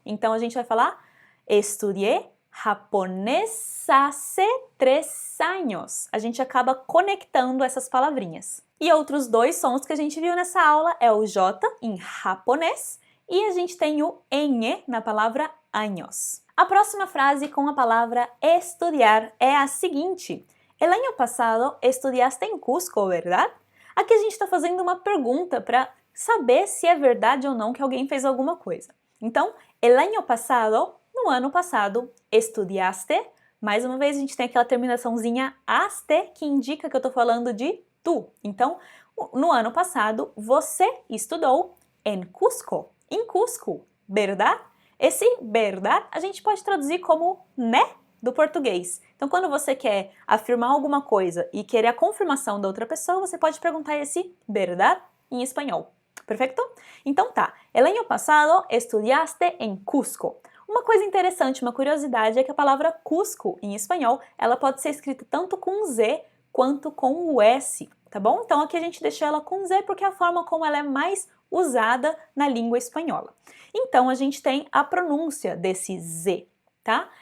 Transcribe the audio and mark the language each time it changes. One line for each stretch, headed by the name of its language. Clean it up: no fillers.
Portuguese: Então, a gente vai falar
Spanish: estudié japonês hace 3 años.
Portuguese: A gente acaba conectando essas palavrinhas. E outros 2 sons que a gente viu nessa aula é o J em japonês e a gente tem o NE na palavra años. A próxima frase com a palavra estudiar é a seguinte:
Spanish: El año pasado estudiaste en Cusco, ¿verdad?
Portuguese: Aqui a gente está fazendo uma pergunta para saber se é verdade ou não que alguém fez alguma coisa. Então,
Spanish: el año pasado,
Portuguese: no ano passado,
Spanish: estudiaste.
Portuguese: Mais uma vez, a gente tem aquela terminaçãozinha aste, que indica que eu estou falando de tu. Então, no ano passado, você estudou em Cusco. Em Cusco, verdade? Esse verdade a gente pode traduzir como né do português. Então, quando você quer afirmar alguma coisa e querer a confirmação da outra pessoa, você pode perguntar esse verdade em espanhol. Perfeito? Então tá.
Spanish: El año pasado estudiaste en Cusco.
Portuguese: Uma coisa interessante, uma curiosidade é que a palavra Cusco, em espanhol, ela pode ser escrita tanto com Z quanto com o S, tá bom? Então aqui a gente deixou ela com Z porque é a forma como ela é mais usada na língua espanhola. Então a gente tem a pronúncia desse Z, tá?